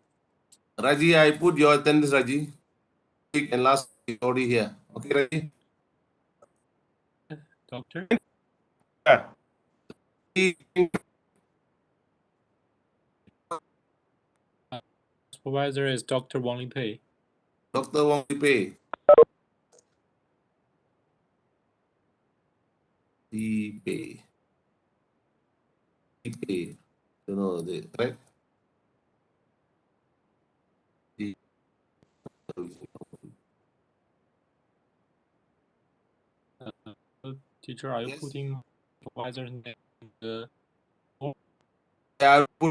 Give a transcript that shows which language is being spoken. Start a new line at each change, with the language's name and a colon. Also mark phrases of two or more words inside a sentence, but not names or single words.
English: Raji, I put your attendance, Raji. Week and last week already here. Okay, Raji? Doctor? Yeah. Lee Teng Supervisor is Dr. Wang Lipei. Dr. Wang Lipei. Lipei. Lipei. Don't know the right? Teacher, are you Yes. putting supervisor's name in the... I put